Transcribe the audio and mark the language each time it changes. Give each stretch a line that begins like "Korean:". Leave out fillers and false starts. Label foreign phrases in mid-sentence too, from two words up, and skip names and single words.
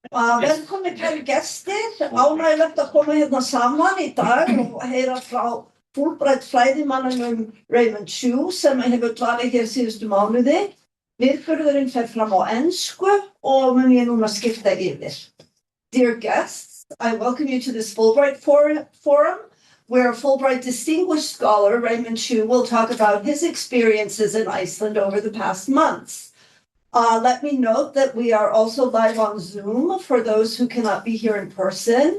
Icelandic: Velkomin kæru gestir, ánægilegt að koma hérna saman í dag og heyra frá Fulbright fræðimannanum Raymond Choo sem hefur dvalið hér síðustu mánuði. Viðburðurinn fer fram á ensku og mun ég núna skipta yfir.
English: Dear guests, I welcome you to this Fulbright forum where Fulbright Distinguished Scholar Raymond Choo will talk about his experiences in Iceland over the past months. Let me note that we are also live on Zoom for those who cannot be here in person.